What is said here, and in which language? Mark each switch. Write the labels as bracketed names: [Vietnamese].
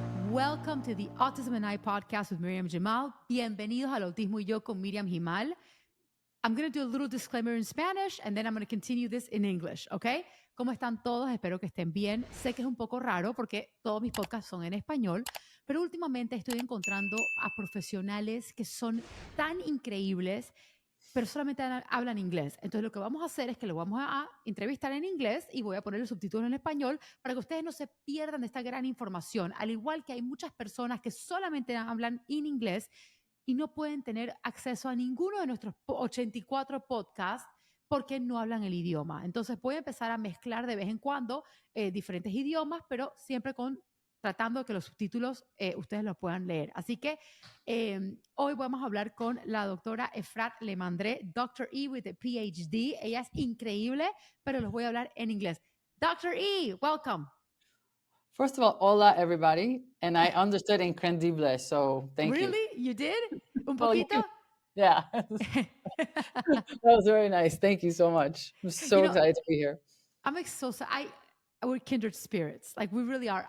[English] Welcome to the Autism and I podcast with Miriam Jamal. [Spanish] Bienvenidos al Autismo y Yo con Miriam Jamal. [English] I'm going to do a little disclaimer in Spanish and then I'm going to continue this in English, ¿ok? [Spanish] ¿Cómo están todos? Espero que estén bien. Sé que es un poco raro porque todos mis podcasts son en español, pero últimamente estoy encontrando a profesionales que son tan increíbles, pero solamente hablan inglés. Entonces lo que vamos a hacer es que lo vamos a entrevistar en inglés y voy a poner los subtítulos en español para que ustedes no se pierdan de esta gran información. Al igual que hay muchas personas que solamente hablan en inglés y no pueden tener acceso a ninguno de nuestros 84 podcasts porque no hablan el idioma. Entonces voy a empezar a mezclar de vez en cuando diferentes idiomas, pero siempre tratando de que los subtítulos ustedes los puedan leer. Así que hoy vamos a hablar con la doctora Efrat Lemandré, Dr. [English] E with a PhD. [Spanish] Ella es increíble, pero los voy a hablar en inglés. [English] Dr. E, welcome. First of all, hola everybody, and I understood incredible, so thank you. Really? You did? Un Well, [Spanish] poquito? [English] yeah, that was very nice. Thank you so much. I'm so excited to be here. I'm so we're kindred spirits. Like we really are.